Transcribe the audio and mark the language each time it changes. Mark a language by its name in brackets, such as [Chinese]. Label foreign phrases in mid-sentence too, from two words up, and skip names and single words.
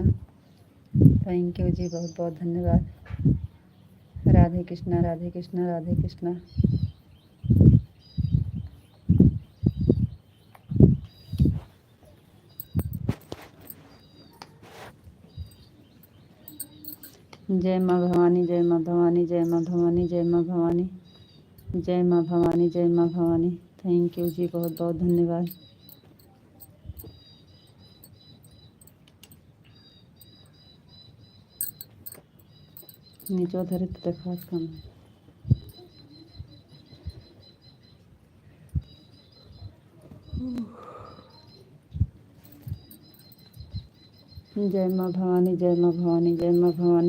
[English] thank you [Hindi] जी, बहुत बहुत धन्यवाद। राधे कृष्णा, राधे कृष्णा, राधे कृष्णा। जय माँ भवानी, जय माँ भवानी, जय माँ भवानी, जय माँ भवानी, जय माँ भवानी, जय माँ भवानी। [English] thank you [Hindi] जी, बहुत बहुत धन्यवाद। नीचो धरे तो देखा कम। जय माँ भवानी, जय माँ भवानी, जय माँ भवानी।